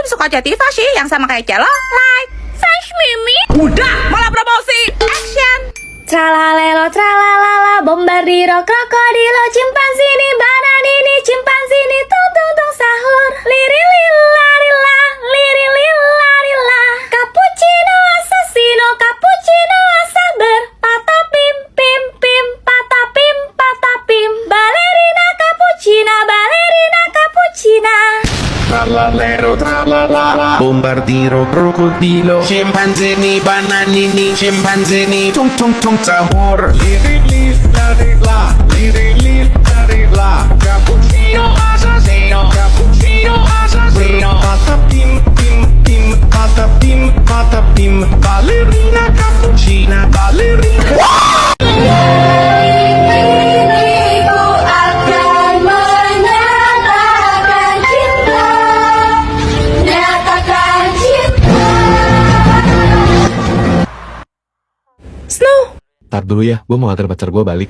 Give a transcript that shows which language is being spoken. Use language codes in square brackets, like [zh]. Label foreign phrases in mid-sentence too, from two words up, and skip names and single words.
[id] Jativa sih, yang sama kayak Celo, like Fresh Mimi. Udah, malah promosi. Action. [it] Tralalelo tralalala bombardiro krokodilo chimpanzini bananini chimpanzini tung tung tung sahur liri lila lila liri lila lila cappuccino assassino cappuccino asaber patapim pim pim patapim patapim ballerina cappuccina Tralalero tralalala bombardiro crocodilo scimpanzini bananini scimpanzini tung tung tung sahur liri lila lila liri lila cappuccino assassino patapim pim pim patapim ballerina cappuccina ballerina. [id] Snow, Tar dulu ya, gue mau nganter pacar gue balik.